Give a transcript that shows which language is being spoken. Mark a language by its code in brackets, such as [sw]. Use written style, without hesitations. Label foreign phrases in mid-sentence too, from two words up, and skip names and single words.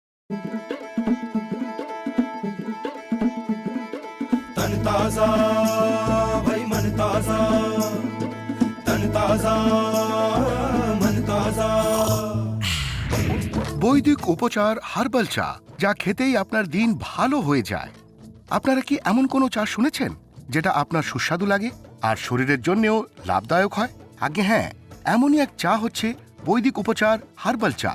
[hi] तन ताजा भाई मन ताजा, तन ताजा मन ताजा। [bn] বৈদিক উপচার হার্বাল চা, যা খেতেই আপনার দিন ভালো হয়ে যায়। আপনারা কি এমন কোনো চা শুনেছেন যেটা আপনার সুস্বাদু লাগে আর শরীরের জন্যও লাভদায়ক হয়? আগে হ্যাঁ, এমনই এক চা হচ্ছে বৈদিক উপচার হার্বাল চা।